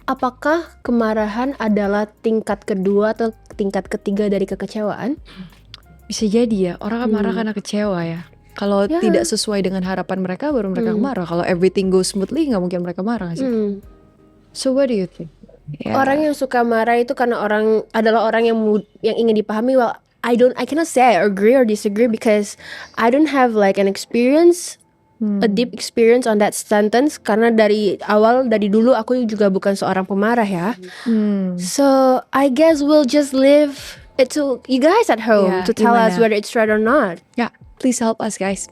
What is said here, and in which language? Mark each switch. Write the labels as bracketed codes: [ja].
[id] Apakah kemarahan adalah tingkat kedua atau tingkat ketiga dari kekecewaan? Bisa jadi ya, orang kan marah karena kecewa ya. Kalau tidak sesuai dengan harapan mereka baru mereka marah. Kalau [en] everything goes smoothly [id] nggak mungkin mereka marah sih. [en] So what do you think? Yeah. [id] Orang yang suka marah itu karena adalah orang yang ingin dipahami. [en] Well, I cannot say I agree or disagree because I don't have like an experience, a deep experience on that sentence. [id] Karena dari dulu aku juga bukan seorang pemarah ya. [en] So I guess we'll just leave it to you guys at home to tell us whether it's right or not. Yeah, please help us guys.